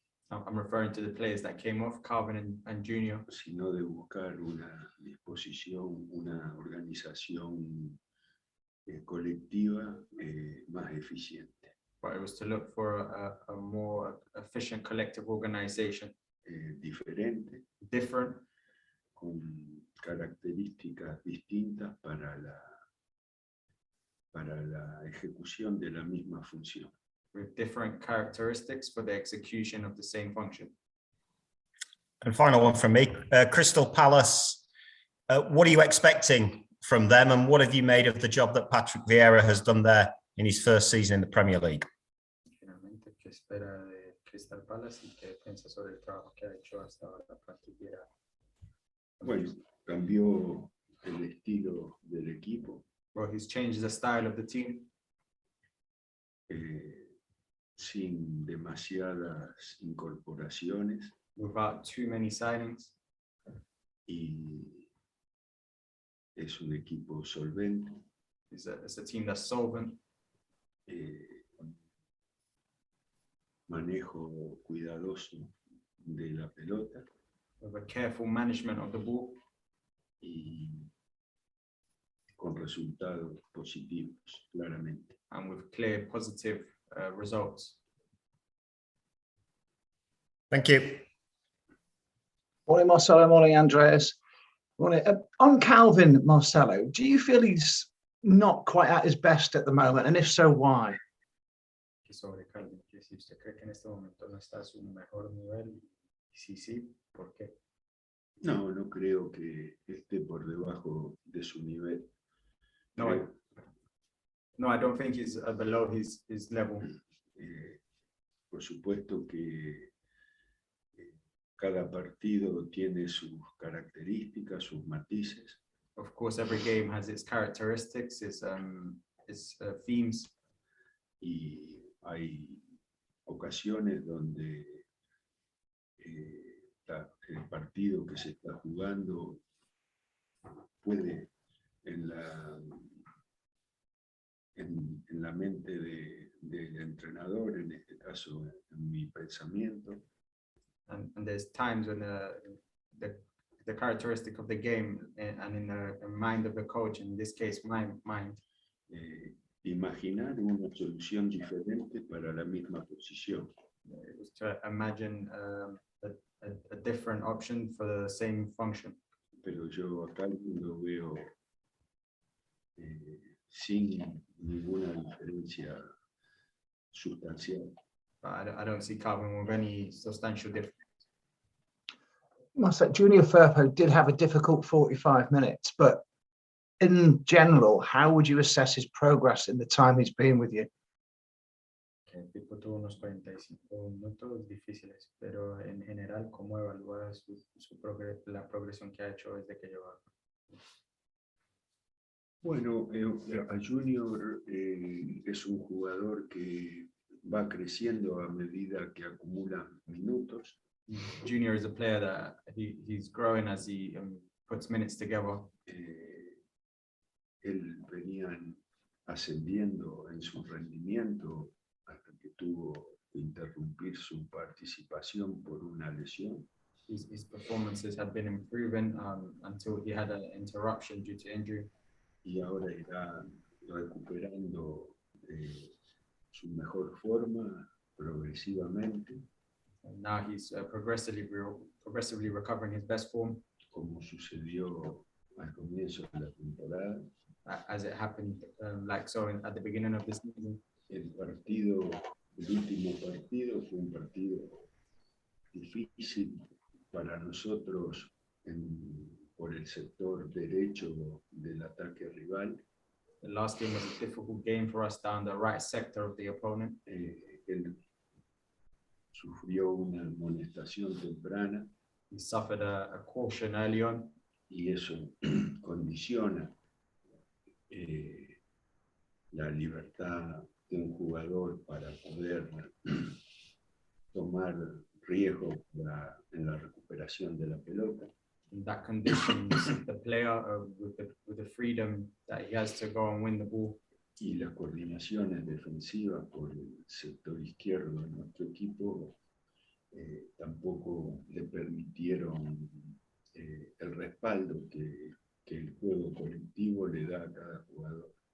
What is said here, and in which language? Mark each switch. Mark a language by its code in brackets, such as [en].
[en] I'm referring to the players that came off, Calvin and Junior. [es] Sino de buscar una disposición, una organización colectiva más eficiente. [en] But it was to look for a more efficient collective organization. [es] Diferente. [en] Different. [es] Con características distintas para la ejecución de la misma función. [en] With different characteristics for the execution of the same function. And final one from me, Crystal Palace, what are you expecting from them, and what have you made of the job that Patrick Vieira has done there in his first season in the Premier League? [es] Finalmente, ¿qué espera de Crystal Palace y qué piensa sobre el trabajo que ha hecho hasta ahora Patrick Vieira? Bueno, cambió el estilo del equipo. [en] Well, he's changed the style of the team. [es] Sin demasiadas incorporaciones. [en] Without too many signings. [es] Y es un equipo solvente. [en] It's a team that's solvent. [es] manejo cuidadoso de la pelota [en] with a careful management of the ball, [es] y con resultados positivos, claramente. [en] and with clear positive results. Thank you. Morning, Marcelo. Morning, Andreas. Morning. On Calvin, Marcelo, do you feel he's not quite at his best at the moment? And if so, why? [es] Que sobre Calvin, que si usted cree que en este momento no está a su mejor nivel, y sí, ¿por qué? No, no creo que esté por debajo de su nivel. [en] No, no, I don't think he's below his level. [es] Por supuesto que cada partido tiene sus características, sus matices, [en] Of course, every game has its characteristics, its themes, [es] y hay ocasiones donde el partido que se está jugando puede en la mente del entrenador, en este caso en mi pensamiento, [en] and there's times when the characteristic of the game and in the mind of the coach, in this case, my mind, [es] imaginar una solución diferente para la misma posición. [en] it was to imagine a different option for the same function. [es] Pero yo acá lo veo sin ninguna diferencia sustancial. [en] But I don't see Calvin with any substantial difference. Marcelo, Junior Firpo did have a difficult 45 minutes, but in general, how would you assess his progress in the time he's been with you? [es] El tipo tuvo unos 45 minutos difíciles, pero en general, ¿cómo evalúa la progresión que ha hecho desde que llegó? Bueno, a Junior es un jugador que va creciendo a medida que acumula minutos. [en] Junior is a player that he's growing as he puts minutes together. [es] Él venían ascendiendo en su rendimiento hasta que tuvo que interrumpir su participación por una lesión. [en] His performances had been improving until he had an interruption due to injury. [es] Y ahora irá recuperando su mejor forma progresivamente, [en] And now he's progressively recovering his best form, [es] como sucedió al comienzo de la temporada. [en] as it happened like so at the beginning of the season. [es] El último partido fue un partido difícil para nosotros por el sector derecho del ataque rival. [en] The last game was a difficult game for us down the right sector of the opponent. [es] Él sufrió una amonestación temprana [en] He suffered a caution early on, [es] y eso condiciona la libertad de un jugador para poder tomar riesgos en la recuperación de la pelota. [en] and that conditions the player with the freedom that he has to go and win the ball. [es] Y las coordinaciones defensivas por el sector izquierdo de nuestro equipo tampoco le permitieron el respaldo que el juego colectivo le da a cada jugador.